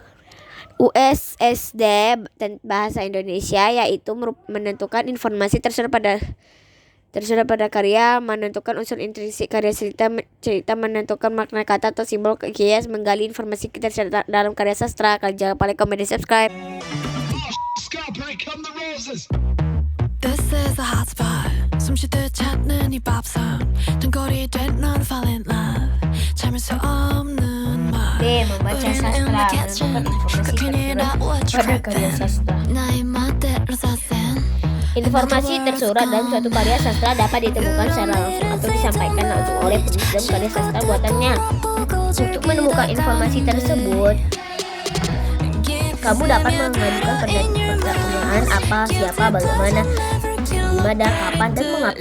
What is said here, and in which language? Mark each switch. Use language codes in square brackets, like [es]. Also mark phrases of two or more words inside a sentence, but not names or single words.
[id] USSD bahasa Indonesia yaitu menentukan informasi tersurat pada karya, menentukan unsur intrinsik karya cerita, menentukan makna kata atau simbol, kias, menggali informasi tersurat dalam karya sastra. Kalian jangan lupa [en] like, comment, [id] dan subscribe. [en] This is a hot spot. [ko] 숨쉬듯 찾는 이 밥상. 등골이 된 넌 [en] fall in love. [ko] 참을 수 없는 말. [id] B. Membaca sastra, menentukan informasi tersurat pada karya sastra. [ko] 나의 멋대로 사센. [id] Informasi tersurat dalam suatu karya sastra dapat ditemukan secara langsung atau disampaikan langsung oleh penulis dalam karya sastra buatannya. Untuk menemukan informasi tersebut, kamu dapat mengajukan pertanyaan apa, siapa, bagaimana, dimana, kapan, dan mengapa.